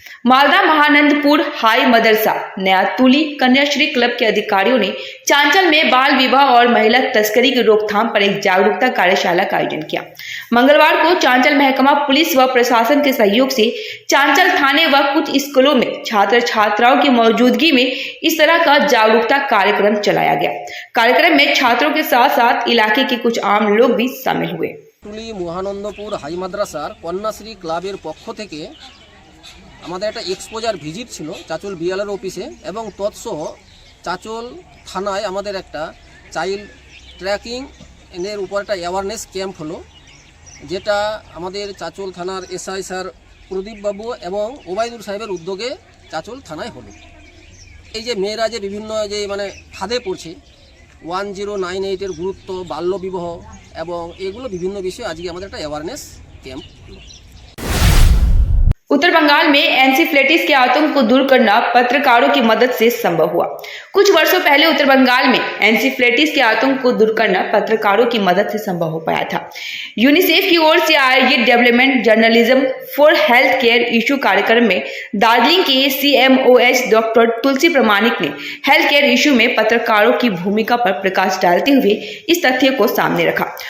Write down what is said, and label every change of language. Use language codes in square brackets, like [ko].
[hi] Malda Mahanandpur high मदरसा नया तुली Kanyashree club के अधिकारियों ने चांचल में बाल विवाह और महिला तस्करी की रोकथाम पर एक जागरूकता कार्यशाला का आयोजन किया। मंगलवार को चांचल महकमा पुलिस व प्रशासन के सहयोग से चांचल थाने व कुछ स्कूलों में छात्र छात्राओं की मौजूदगी में इस तरह का जागरूकता कार्यक्रम चलाया गया। कार्यक्रम में छात्रों के साथ साथ इलाके के कुछ आम लोग भी शामिल हुए। तुली महानंदपुर हाई मद्रासार कन्याश्री क्लाबेर पक्ष [bn] থেকে আমাদের একটা এক্সপোজার ভিজিট ছিল চাচল বিএলআর অফিসে এবং তৎসহ চাচল থানায় আমাদের একটা চাইল্ড ট্র্যাকিং এর উপর একটা অ্যাওয়ারনেস ক্যাম্প হলো, যেটা আমাদের চাচল থানার এসআই স্যার প্রদীপ বাবু এবং ওবায়দুল সাহেবের উদ্যোগে চাচল থানায় হলো। এই যে মেয়েরা যে বিভিন্ন যে মানে ফাঁদে পড়ছে 1098 এর গুরুত্ব, বাল্যবিবাহ এবং এগুলো বিভিন্ন বিষয়ে আজকে আমাদের একটা অ্যাওয়ারনেস ক্যাম্প হলো। [hi] उत्तर बंगाल में एनसीफ्लेटिस के आतंक को दूर करना पत्रकारों की मदद से संभव हुआ। कुछ वर्षों पहले उत्तर बंगाल में एनसीफ्लेटिस के आतंक को दूर करना पत्रकारों की मदद से संभव हो पाया था। यूनिसेफ की ओर से आयोजित development journalism for health care issue कार्यक्रम में दार्जिलिंग के CMOH डॉक्टर तुलसी प्रमाणिक ने हेल्थ केयर इशू में पत्रकारों की भूमिका पर प्रकाश डालते हुए इस तथ्य को सामने रखा।